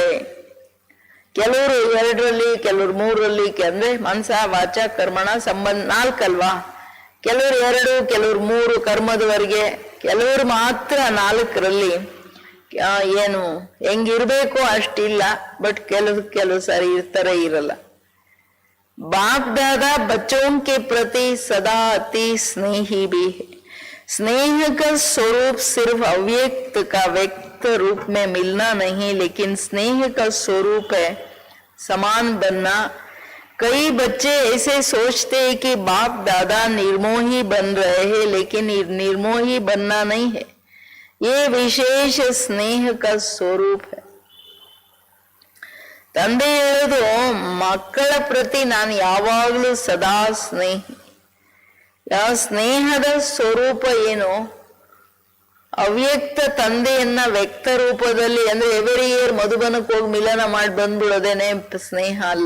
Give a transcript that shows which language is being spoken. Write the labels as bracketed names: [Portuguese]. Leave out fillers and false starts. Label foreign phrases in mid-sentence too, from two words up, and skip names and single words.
[Kannada] ಕೆಲವರು 2ರಲ್ಲಿ, ಕೆಲವರು 3ರಲ್ಲಿ, ಅಂದ್ರೆ [Sanskrit] मनसा वाचा कर्मणा [Kannada] ಸಂಬಂಧ 4 ಅಲ್ವಾ. ಕೆಲವರು 2, ಕೆಲವರು 3 ಕರ್ಮದವರೆಗೆ, ಕೆಲವರು ಮಾತ್ರ 4ರಲ್ಲಿ ಏನು ಹೆಂಗಿರ್ಬೇಕು ಅಷ್ಟಿಲ್ಲ. ಬಟ್ ಕೆಲವು ಸಾರಿ ಇರ್ತಾರೆ, ಇರಲ್ಲ. [Hindi] बाप दादा बच्चों के प्रति सदा अति स्नेही भी है. स्नेह का स्वरूप सिर्फ अव्यक्त का व्यक्त रूप में मिलना नहीं, लेकिन स्नेह का स्वरूप है समान बनना. कई बच्चे ऐसे सोचते हैं कि बाप दादा निर्मोही बन रहे हैं, लेकिन निर्मोही बनना नहीं है, ये विशेष स्नेह का स्वरूप है. [Kannada] ತಂದೆ ಹೇಳೋದು, ಮಕ್ಕಳ ಪ್ರತಿ ನಾನು ಯಾವಾಗ್ಲೂ ಸದಾ ಸ್ನೇಹಿ. ಸ್ನೇಹದ ಸ್ವರೂಪ ಏನು, ಅವ್ಯಕ್ತ ತಂದೆಯನ್ನ ವ್ಯಕ್ತ ರೂಪದಲ್ಲಿ, ಅಂದ್ರೆ [English] every year [Kannada] ಮಧುಬನಕ್ಕೆ ಹೋಗಿ ಮಿಲನ ಮಾಡಿ ಬಂದ್ಬಿಡೋದೇನೆ ಸ್ನೇಹ ಅಲ್ಲ.